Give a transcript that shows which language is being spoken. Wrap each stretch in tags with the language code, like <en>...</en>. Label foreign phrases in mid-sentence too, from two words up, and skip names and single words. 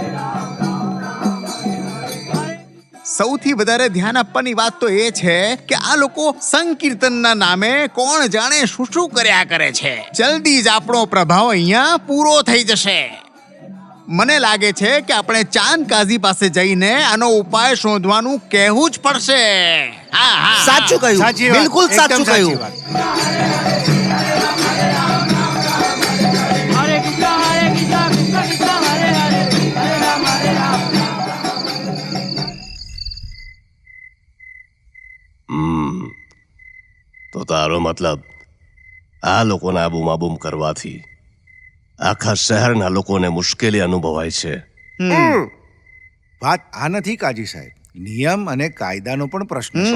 <gu>સૌથી વધારે ધ્યાન આપવાની વાત તો એ છે કે આ લોકો સંકીર્તનના નામે કોણ જાણે શું શું કર્યા કરે છે. જલ્દી જ આપણો પ્રભાવ અહીંયા પૂરો થઈ જશે. મને લાગે છે કે આપણે ચાંદ કાઝી પાસે જઈને આનો ઉપાય શોધવાનું કહેવું જ પડશે. હા, હા, હા. સાચું કહ્યું, સાચી વાત, બિલકુલ એકદમ સાચું સાચી કહ્યું. વાત. Hare Krishna, Hare Krishna, Krishna Krishna, Hare Hare, Hare Ram, Hare Ram. તો તારો મતલબ આ લોકોના બૂમાબૂમ કરવાથી આખા શહેરના લોકોને મુશ્કેલી અનુભવાય છે. વાત આ નથી કાજી સાહેબ, નિયમ અને કાયદાનો પણ પ્રશ્ન છે.</gu>